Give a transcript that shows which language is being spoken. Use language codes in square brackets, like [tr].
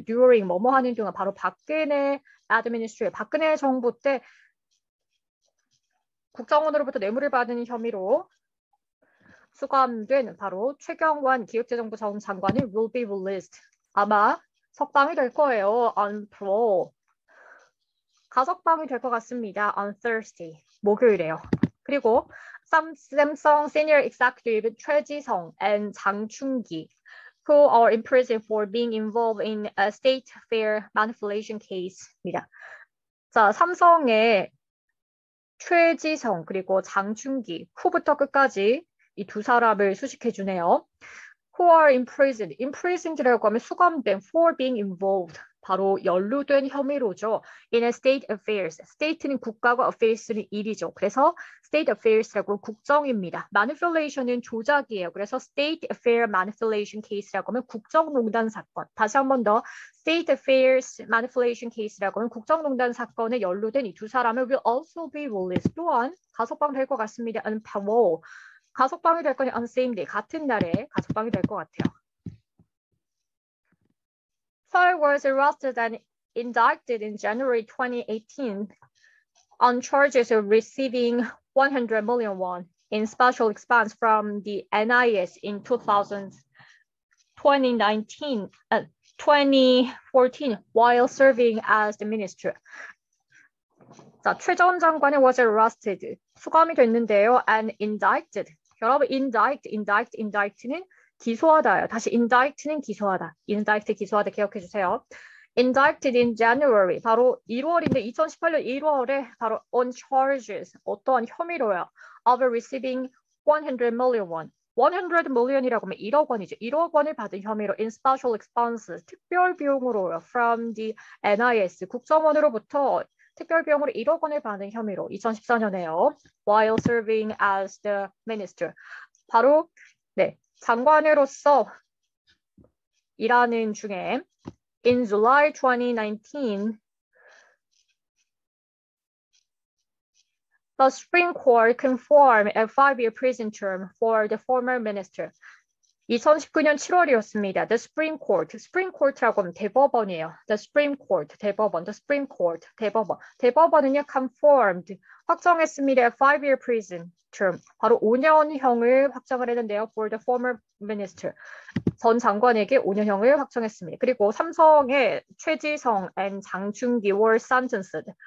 [ko] During 뭐뭐 하는 동안 바로 박근혜 administration, 박근혜 정부 때 국정원으로부터 뇌물을 받은 혐의로 수감된 바로 최경환 기획재정부 전 장관이 [en] will be released. [ko] 아마 석방이 될 거예요. [en] On parole. [ko] 가석방이 될 것 같습니다. [en] On Thursday. [ko] 목요일에요. [en] 그리고 Samsung Senior Executive 최지성 and 장충기 who are in prison for being involved in a state fair manipulation case입니다. [ko] 자, 삼성의 최지성 그리고 장충기 후부터 끝까지 이 두 사람을 수식해 주네요. [en] Who are imprisoned. imprisoned라고 하면 [ko] 수감된 [en] for being involved. [ko] 바로 연루된 혐의로죠. [en] In a state affairs. [ko] state는 국가고 affairs는 일이죠. 그래서 state affairs라고 국정입니다. manipulation은 조작이에요. 그래서 state affair manipulation case라고 하면 국정농단 사건. 다시 한 번 더 state affairs manipulation case라고 하면 국정농단 사건에 연루된 이 두 사람을 [en] will also be released. [ko] 또한 가석방 될 것 같습니다. [en] on parole. [ko] 가석방이 될 거니 [en] on same day. [ko] 같은 날에 가석방이 될 것 같아요. [en] Seoul was arrested and indicted in January 2018 on charges of receiving 100 million won in special expense from the NIS in 2014 while serving as the minister. [ko] 자, 최 전 장관이 [en] was arrested, [ko] 수감이 됐는데요. [en] and indicted. [ko] 여러분, indict는 기소하다요. 다시 indict는 기소하다. indict 기소하다 기억해 주세요. [en] indicted in January. [ko] 바로 1월인데 2018년 1월에 바로 [en] on charges. [ko] 어떠한 혐의로요. [en] of receiving 100 million won. [ko] 100 million이라고 하면 1억 원이죠. 1억 원을 받은 혐의로 [en] in special expenses. [ko] 특별 비용으로요. [en] from the NIS. [ko] 국정원으로부터 특별 비용으로 1억 원을 받은 혐의로 2014년에요. [en] while serving as the minister. [ko] 바로 네. 장관으로서 일하는 중에 [en] in July 2019, the Supreme Court confirmed a 5-year prison term for the former minister. [ko] 2019년 7월이었습니다. [en] The Supreme Court, [ko] Supreme Court라고 하면 대법원이에요. [en] The Supreme Court, 대법원, The Supreme Court, 대법원. [ko] 대법원은요, [en] confirmed, [ko] 확정했습니다. [en] 5-year prison term, [ko] 바로 5년형을 확정을 했는데요. [en] For the former minister, [ko] 전 장관에게 5년형을 확정했습니다. 그리고 삼성의 최지성 and 장충기 were sentenced.